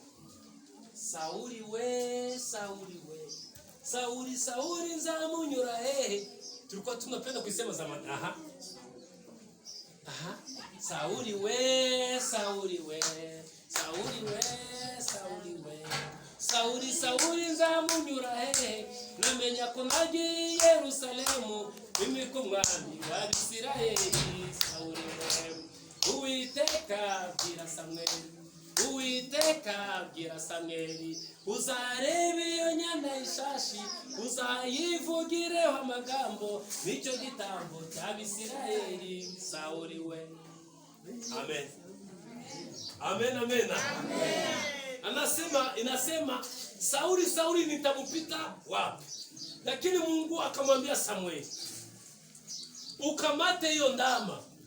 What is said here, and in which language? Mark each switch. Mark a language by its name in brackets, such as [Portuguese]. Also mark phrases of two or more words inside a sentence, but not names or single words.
[Kinyarwanda] Sauli we, Sauli we, Sauli nzamunyura hehe. [Swahili] Tulikuwa tunapenda kuisema zamani. [Kinyarwanda] Sauli we, Sauli we, Sauli we, Sauli we, Sauli nzamunyura hehe. Namenya ko nagiye Yerusalemu, mimi ko mwami wa Isirayeli. Sauli we, Uwiteka bwira Samweli, uzarebe iyo nyana ishashi, uzayivugireho amagambo, nicyo gitambo cy'Abisirayeli. Sauli we. Amen. Amen, amen. Amen. [Swahili] Inasema Sauli nitamupita wapi? Lakini Mungu akamwambia Samueli, ukamate hiyo ndama.